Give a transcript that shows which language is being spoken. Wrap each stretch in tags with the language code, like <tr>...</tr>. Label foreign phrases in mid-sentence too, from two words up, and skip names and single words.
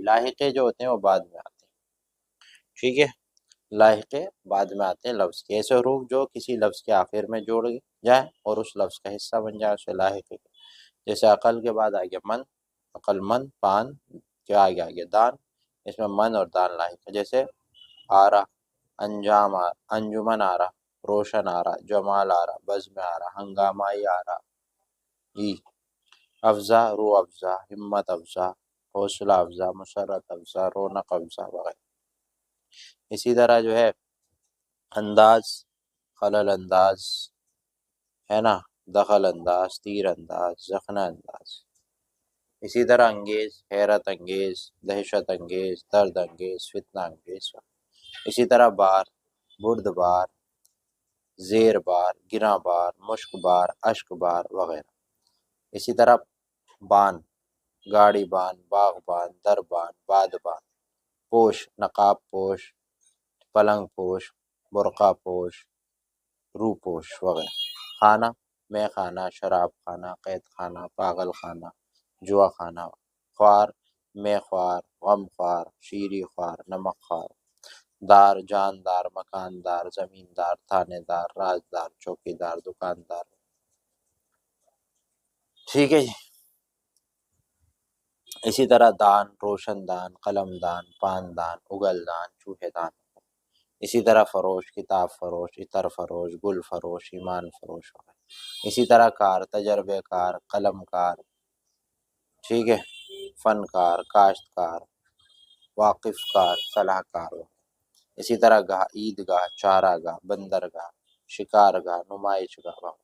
<ur>لاحقے جو ہوتے ہیں وہ بعد میں آتے ہیں، ٹھیک ہے، لاحقے بعد میں آتے ہیں لفظ کے۔ ایسے حروف جو کسی لفظ کے آخر میں جوڑ جائیں اور اس لفظ کا حصہ بن جائے اسے لاحقے۔ جیسے عقل کے بعد آگے من، عقل مند، پان کے آگے دان، اس میں من اور دان لاحق ہے۔ جیسے آرا، انجام آرا، انجمن آرا، روشن آرا، جمال آرا، بزم آرا، ہنگامائی آرا۔ افزا، روح افزا، ہمت افزا، حوصلہ افزا، مسرت افزا، رونق افزا وغیرہ۔ اسی طرح جو ہے انداز، خلل انداز ہے نا، دخل انداز، تیر انداز، زخنہ انداز۔ اسی طرح انگیز، حیرت انگیز، دہشت انگیز، درد انگیز، فتنہ انگیز۔ اسی طرح بار، برد بار، زیر بار، گراں بار، مشک بار، اشک بار وغیرہ۔ اسی طرح بان، گاڑی بان، باغ بان، در بان، باد بان۔ پوش، نقاب پوش، پلنگ پوش، برقع پوش، رو پوش وغیرہ۔ خانہ، مے خانہ، شراب خانہ، قید خانہ، پاگل خانہ، جوا خانہ۔ خوار، مے خوار، غم خوار، شیریں خوار، نمک خوار۔ دار، جاندار، مکاندار، زمیندار، تھانے دار، رازدار، چوکیدار، دکاندار۔ ٹھیک ہے جی، اسی طرح دان، روشن دان، قلم دان، پان دان، اگل دان، چوہے دان۔ اسی طرح فروش، کتاب فروش، عطر فروش، گل فروش، ایمان فروش وغیرہ۔ اسی طرح کار، تجربے کار، قلم کار، ٹھیک ہے، فن کار، کاشتکار، واقف کار، صلاح کار وغیرہ۔ اسی طرح گاہ، عید گاہ، چارہ گاہ، بندرگاہ، شکار گاہ، نمائش گاہ وغیرہ۔</ur>